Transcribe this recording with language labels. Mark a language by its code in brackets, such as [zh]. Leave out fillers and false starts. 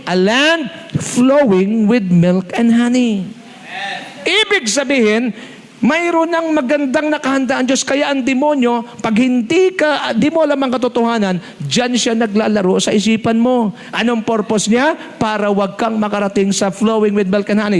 [en] A land flowing with milk and honey. [tl] Ibig sabihin, mayroon ng magandang nakahandaan Diyos. Kaya ang demonyo, pag di mo alam ang katotohanan, dyan siya naglalaro sa isipan mo. Anong purpose niya? Para wag kang makarating sa [en] flowing with milk and honey.